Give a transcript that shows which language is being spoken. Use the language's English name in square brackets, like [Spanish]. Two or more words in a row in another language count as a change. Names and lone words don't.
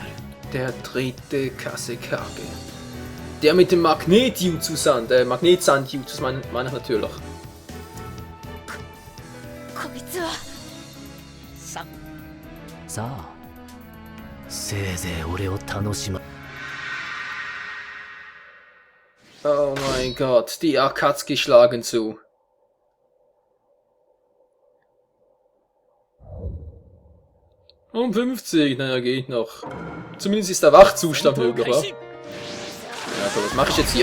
[German] Der dritte Kasekage. Der mit dem Magnet-Jutsu-Sand. Magnetsand-Jutsu meine ich natürlich. [Japanese] こいつはさあ、せいぜい俺を楽しま。 [German] Oh mein Gott, die Akatsuki schlagen zu. Um 50, naja, geht noch. Zumindest ist der Wachzustand möglich, oder? Ja, so, was mache ich jetzt hier?